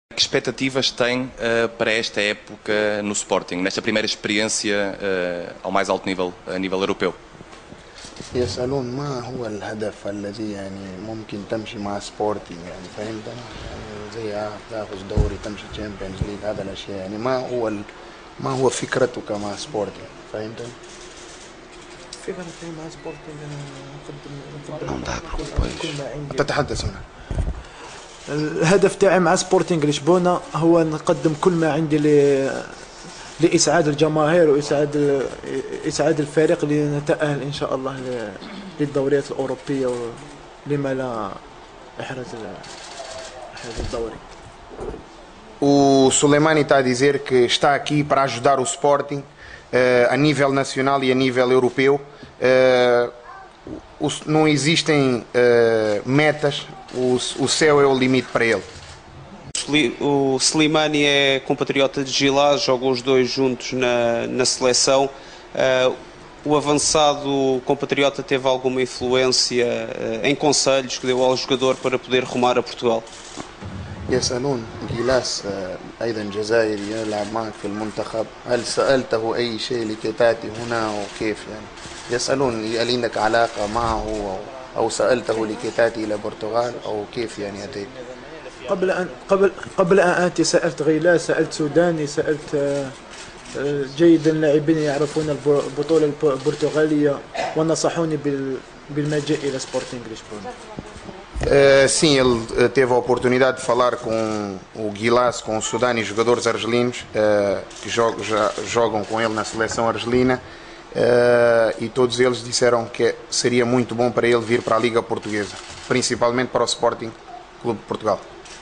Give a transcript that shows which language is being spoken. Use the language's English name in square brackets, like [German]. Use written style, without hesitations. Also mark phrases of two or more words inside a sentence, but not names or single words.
[Portuguese] Que expectativas tem para esta época no Sporting, nesta primeira experiência ao mais alto nível, a nível europeu? [Arabic] يسألون ما هو الهدف الذي ممكن تمشي مع سبورتنج فهمت زي تاخذ دوري تمشي تشامبيونز ليج هذا الاشياء ما هو فكرتك مع سبورتنج فهمت؟ فكرتي مع سبورتنج نقدم تتحدث هنا. الهدف تاعي مع سبورتنج لشبونة هو نقدم كل ما عندي لإسعاد الجماهير وإسعاد الفريق لنتأهل إن شاء الله للدوريات الأوروبية ولما لا إحراز الدوري. [Portuguese] O Soleimani está a dizer que está aqui para ajudar o Sporting a nível nacional e a nível europeu. Não existem metas, o céu é o limite para ele. O Slimani é compatriota de Gilás, jogam os dois juntos na seleção. O avançado compatriota teve alguma influência em conselhos que deu ao jogador para poder rumar a Portugal? [Arabic] يسألون جيلاس أيضا جزائري يلعب معك في المنتخب هل سألته أي شيء لكي تأتي هنا وكيف يعني يسألون هل عندك علاقة معه أو سألته لكي تأتي إلى البرتغال أو كيف يعني أتيت؟ قبل أن آتي سألت غيلاس، سألت سوداني، سألت جيدا لاعبين يعرفون البطولة البرتغالية ونصحوني بالمجيء إلى سبورتنج لشبونة. [Portuguese] Sim, ele teve a oportunidade de falar com o Guilass, com o Sudani, jogadores argelinos que jogam com ele na seleção argelina, e todos eles disseram que seria muito bom para ele vir para a Liga Portuguesa, principalmente para o Sporting Clube de Portugal.